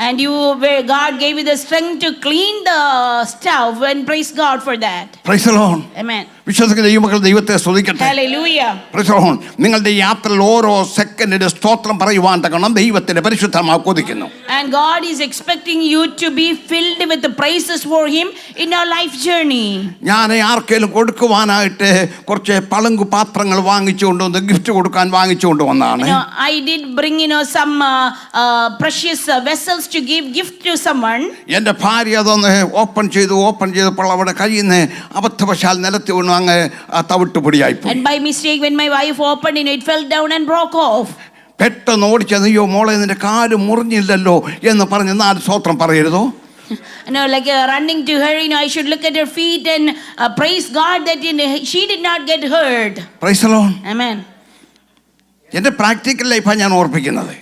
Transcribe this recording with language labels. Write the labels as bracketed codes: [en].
[en] And God gave you the strength to clean the stove, and praise God for that. Praise the Lord. Amen. [ml] വിശ്വസിക്കുന്ന ദൈവമക്കൾ ദൈവത്തെ സ്തുതിക്കട്ടെ. [en] Hallelujah. Praise the Lord. [ml] നിങ്ങളുടെ യാത്രയിൽ ഓരോ സെക്കൻഡിന്റെ സ്തോത്രം പറയുവാൻ തക്കണം ദൈവത്തിന്റെ പരിശുദ്ധമാക്കി കൊതിക്കുന്നു. [en] And God is expecting you to be filled with the praises for Him in our life journey. [ml] ഞാൻ ആർക്കെങ്കിലും കൊടുക്കുവാനായിട്ട് കുറച്ച് പളങ്കു പാത്രങ്ങൾ വാങ്ങിച്ചുകൊണ്ടുവന്ന് ഗിഫ്റ്റ് കൊടുക്കാൻ വാങ്ങിച്ചുകൊണ്ട് വന്നതാണ്. [en] I did bring some precious vessels to give gift to someone. [ml] എൻ്റെ ഭാര്യ അതൊന്ന് ഓപ്പൺ ചെയ്തപ്പോൾ അവിടെ കയ്യിൽ നിന്ന് അബദ്ധവശാൽ നിലത്ത് വീണു അങ്ങ് തവിട്ട് പൊടിയായി പോയി. [en] And by mistake when my wife opened it fell down and broke off. [ml] പെട്ടെന്ന് ഓടിച്ചത് അയ്യോ മോളെ നിന്റെ കാല് മുറിഞ്ഞില്ലല്ലോ എന്ന് പറഞ്ഞ് 4 സ്തോത്രം പറയരുതോ? [en] Like running to her, I should look at her feet and praise God that she did not get hurt. Praise the Lord. Amen. [ml] എൻ്റെ പ്രാക്ടിക്കൽ ലൈഫാണ് ഞാൻ ഓർപ്പിക്കുന്നത്.